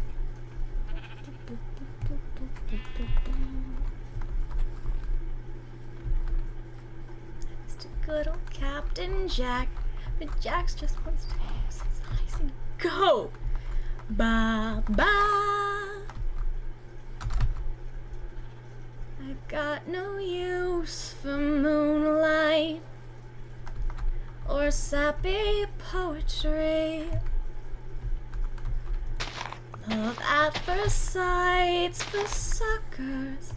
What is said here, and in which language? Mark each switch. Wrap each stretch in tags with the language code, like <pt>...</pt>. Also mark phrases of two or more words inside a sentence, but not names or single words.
<en>Just a good old Captain Jack, but Jax just wants to use his eyes and go. Ba ba. I've got no use for moonlight or sappy poetry. Love at first sight's for suckers.</en>